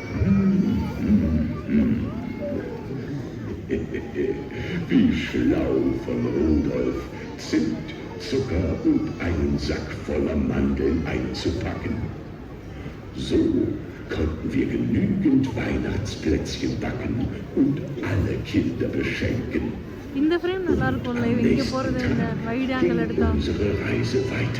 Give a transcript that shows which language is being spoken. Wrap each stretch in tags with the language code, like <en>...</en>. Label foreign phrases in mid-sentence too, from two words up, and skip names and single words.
<de>Wie schlau von Rudolf, Zimt, Zucker und einen Sack voller Mandeln einzupacken. So konnten wir genügend Weihnachtsplätzchen backen und alle Kinder beschenken.</de> <ta>இந்த ஃப்ரேம் நல்லா இருக்கும்ல,</ta> <de>Am</de> <ta>இங்க</ta> <de>nächsten</de> <ta>போறது இந்த</ta> <de>Tag</de> <en>wide angle</en> <de>ging</de> <ta>எடுத்தா.</ta> <de>unsere Reise weiter.</de>